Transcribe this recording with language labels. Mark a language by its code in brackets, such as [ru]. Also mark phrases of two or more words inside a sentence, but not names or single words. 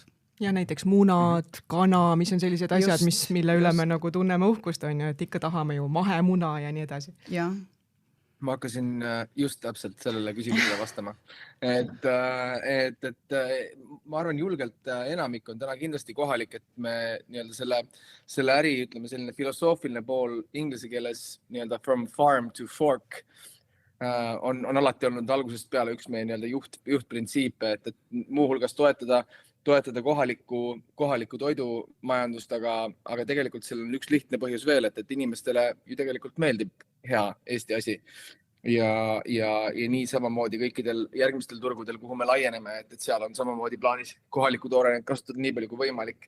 [et] Ja näiteks munad, kana, mis on sellised asjad, mille üle me nagu tunneme uhkust, on ju, et ikka tahame ju mahemuna ja nii edasi. Jah. Ma hakkasin just täpselt sellele küsimusele vastama. Ma arvan julgelt enamik on täna kindlasti kohalik, et me nii-öelda selle äri, ütleme selline filosoofiline pool inglise keeles nii-öelda [en] from farm to fork [et] on alati olnud algusest peale üks meie nii-öelda juhtprintsiipe, et muuhulgas toetada kohalikku toidumajandust, aga tegelikult seal on üks lihtne põhjus veel, et inimestele ju tegelikult meeldib hea Eesti asi ja nii samamoodi kõikidel järgmistel turgudel, kuhu me laieneme, et seal on samamoodi plaanis kohalikku toorainet kasutada nii palju kui võimalik.